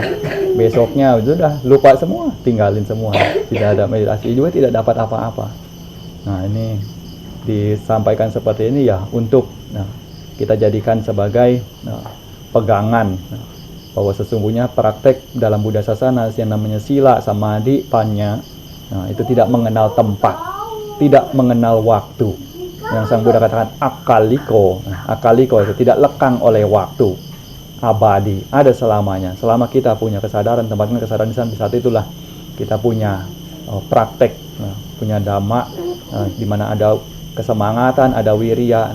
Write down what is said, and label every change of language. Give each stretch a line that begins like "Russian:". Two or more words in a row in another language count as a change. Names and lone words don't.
Indonesian: Besoknya sudah lupa semua, tinggalin semua. Tidak ada meditasi juga, tidak dapat apa-apa. Nah, ini disampaikan seperti ini ya untuk kita jadikan sebagai pegangan bahwa sesungguhnya praktek dalam Buddha Sasana yang namanya sila, samadhi, panya, itu tidak mengenal tempat, tidak mengenal waktu. Yang Sang Buddha katakan akaliko. Akaliko itu tidak lekang oleh waktu, abadi, ada selamanya. Selama kita punya kesadaran, tempatkan kesadaran di saat itulah kita punya praktek, punya dhamma, di mana ada kesemangatan, ada wirya.